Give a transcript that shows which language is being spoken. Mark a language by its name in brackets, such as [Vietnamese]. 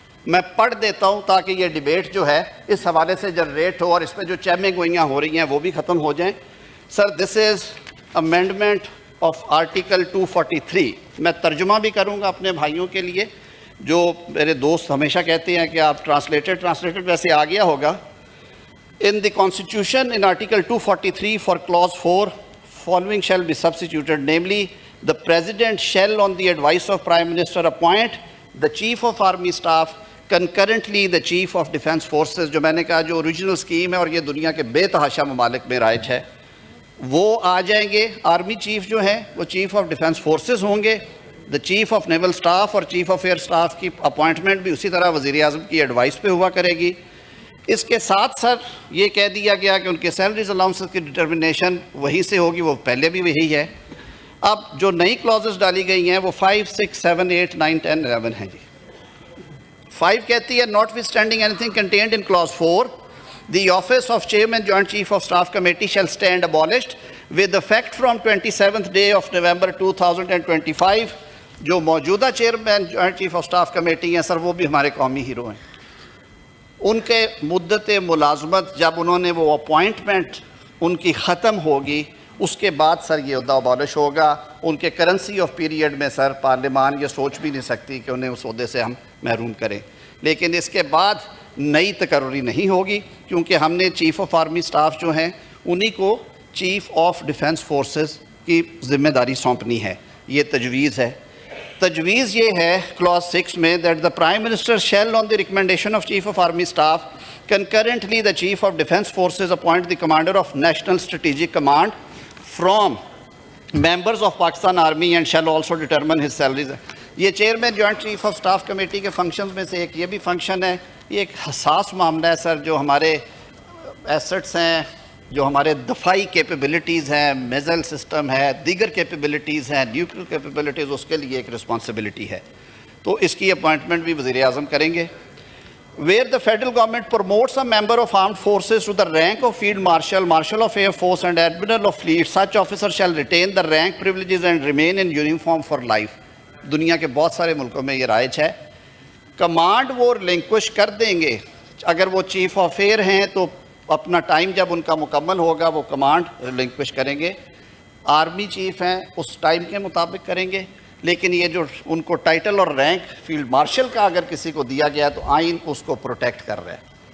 [Urdu] میں پڑھ دیتا ہوں تاکہ یہ ڈیبیٹ جو ہے اس حوالے سے جنریٹ ہو اور اس پہ جو چیمیں گوئیاں ہو رہی ہیں وہ بھی ختم ہو جائیں. [English] Sir this is amendment of article 243. [Urdu] میں ترجمہ بھی کروں گا اپنے بھائیوں کے لیے، جو میرے دوست ہمیشہ کہتے ہیں کہ آپ ٹرانسلیٹڈ ویسے آ گیا ہوگا. [English] In the Constitution, in Article 243 for Clause 4, following shall be substituted, namely, the President shall, on the advice of Prime Minister, appoint the Chief of Army Staff, concurrently the Chief of Defence Forces. [Urdu] جو میں نے کہا جو original scheme ہے اور یہ دنیا کے بے تحاشا ممالک میں رائج ہے، وہ آ جائیں گے. آرمی چیف جو ہیں وہ چیف آف ڈیفنس فورسز ہوں گے. دا چیف آف نیول اسٹاف اور چیف آف ایئر اسٹاف کی اپوائنٹمنٹ بھی اسی طرح وزیر اعظم کی ایڈوائس پہ ہوا کرے گی. اس کے ساتھ سر یہ کہہ دیا گیا کہ ان کے سیلریز الاؤنسز کی ڈٹرمنیشن وہیں سے ہوگی، وہ پہلے بھی وہی ہے. اب جو نئی کلازز ڈالی گئی ہیں وہ 5, 6, 7, 8, 9, 10, 11 ہیں جی. [English] 5 کہتی ہے notwithstanding anything contained in clause 4 the office of chairman joint chief of staff committee shall stand abolished with effect from 27th day of November 2025. [Urdu] جو موجودہ chairman joint chief of staff committee ہیں سر وہ بھی ہمارے قومی hero ہیں. ان کے مدت ملازمت جب انہوں نے وہ اپوائنٹمنٹ ان کی ختم ہوگی اس کے بعد سر یہ عہدہ ابالش ہوگا. ان کے کرنسی آف پیریڈ میں سر پارلیمان یہ سوچ بھی نہیں سکتی کہ انہیں اس عہدے سے ہم محروم کریں. لیکن اس کے بعد نئی تقرری نہیں ہوگی کیونکہ ہم نے چیف آف آرمی سٹاف جو ہیں انہی کو چیف آف ڈیفنس فورسز کی ذمہ داری سونپنی ہے. یہ تجویز ہے. تجویز یہ ہے کلاس 6 میں [English] that the Prime Minister shall on the recommendation of Chief of Army Staff concurrently the Chief of Defence Forces appoint the Commander of National Strategic Command from members of Pakistan Army and shall also determine his salaries. [Urdu] یہ chairman joint chief of staff committee کے functions میں سے ایک یہ بھی function ہے. یہ ایک حساس معاملہ ہے سر. جو ہمارے ایسٹس ہیں، جو ہمارے دفاعی کیپیبلٹیز ہیں، میزائل سسٹم ہے، دیگر کیپیبلٹیز ہیں، نیوکلیر کیپیبلٹیز، اس کے لیے ایک رسپانسبلٹی ہے. تو اس کی اپوائنٹمنٹ بھی وزیر اعظم کریں گے. [English] Where the federal government promotes a member of armed forces to the rank of field marshal, marshal of air force and admiral of fleet, such officer shall retain the rank privileges and remain in uniform for life. [Urdu] دنیا کے بہت سارے ملکوں میں یہ رائج ہے. Command وہ ریلنکوش کر دیں گے. اگر وہ چیف آف ایئر ہیں تو اپنا ٹائم جب ان کا مکمل ہوگا وہ کمانڈ ریلنکوش کریں گے. آرمی چیف ہیں اس ٹائم کے مطابق کریں گے. لیکن یہ جو ان کو ٹائٹل اور رینک فیلڈ مارشل کا اگر کسی کو دیا گیا تو آئین اس کو پروٹیکٹ کر رہا ہے.